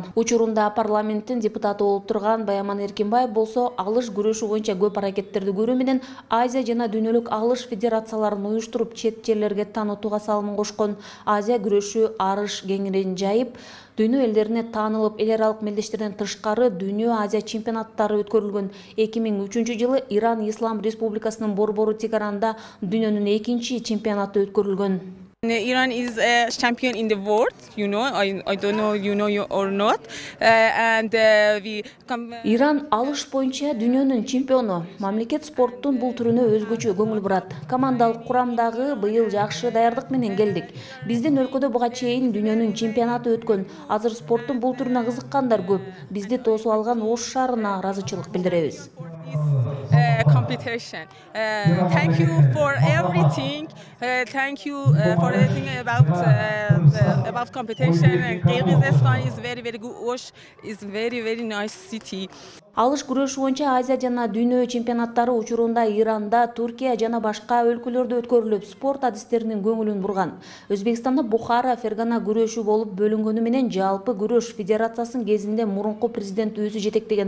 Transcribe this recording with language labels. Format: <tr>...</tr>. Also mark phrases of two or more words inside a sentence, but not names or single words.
<ky>Учурунда парламенттин депутаты болуп турган Баяман Эркинбаев болсо алыш күрөшү боюнча көп аракеттерди көрүү менен Азия жана дүйнөлүк алыш федерацияларын уюштуруп чет жерлерге таанытууга салымын кошкон. Азия күрөшү арыш кеңирин жайып, дүйнө элдерине таанылып, эл аралык мелдештерден тышкары дүйнө Азия чемпионаттары өткөрүлгөн. 2003 жылы Иран Ислам Республикасынын борбору Тегаранда дүйнөнүн экинчи чемпионаты өткөрүлгөн.</ky> <en>Iran is a champion in the world, I don't know you know or not, and we come.</en> <ky>Иран алыш боюнча дүйнөнүн чемпиону. Мамлекет спорттун бул түрүнө өзгөчө көңүл бурат. Командалык курамдагы быйыл жакшы даярдык менен келдик. Биздин өлкөдө буга чейин дүйнөнүн чемпионаты өткөн. Азыр спорттун бул түрүнө кызыккандар көп. Бизди тосуп алган Ош шаарына ыраазычылык билдиребиз.</ky> <en>Competition. Thank you for everything. Thank you for everything about competition. And Kyrgyzstan is very good. Osh is very nice city.</en> <ky>Алыш күрөшү боюнча Азия жана дүйнө чемпионаттары учурунда Иранда, Туркия жана башка өлкөлөрдө өткөрүлүп, спорт адистеринин көңүлүн бурган. Өзбекстанда Бухара фергана күрөшү болуп бөлүнгөнү менен жалпы күрөш федерациясынын кезинде мурунку президент өзү жетектеген.</ky>